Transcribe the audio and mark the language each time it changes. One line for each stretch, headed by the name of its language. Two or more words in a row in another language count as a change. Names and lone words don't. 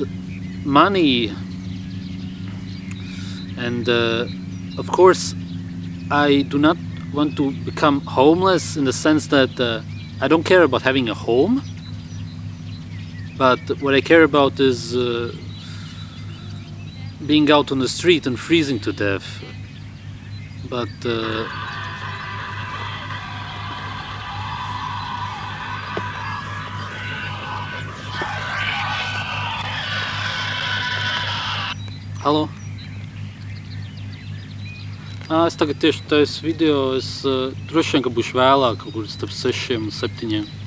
English: Money, and of course I do not want to become homeless in the sense that I don't care about having a home, but what I care about is being out on the street and freezing to death. But Halo?
Latvian: Es tagad tieši taisu video, es droši vien, ka būšu vēlāk, kaut kur starp 6 un 7.